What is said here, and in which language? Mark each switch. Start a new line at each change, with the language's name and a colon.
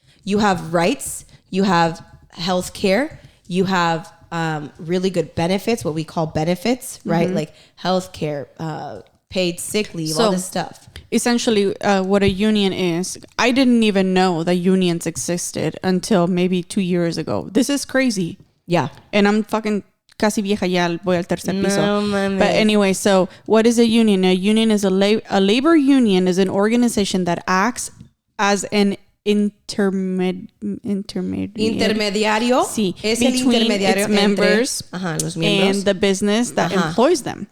English: You have rights, you have health care, you have really good benefits, what we call benefits, right? Like health care, paid sick leave, all this stuff. Essentially, what a union is, I didn't even know that unions existed until maybe 2 years ago. This is crazy. Yeah. And I'm fucking
Spanish: casi vieja ya, voy al tercer piso. No, mames.
English: But anyway, so what is a union? A union is a labor union is an organization that acts as an intermediario.
Spanish: Sí, es el intermediario
English: its members
Spanish: los miembros
English: and the business that employs them.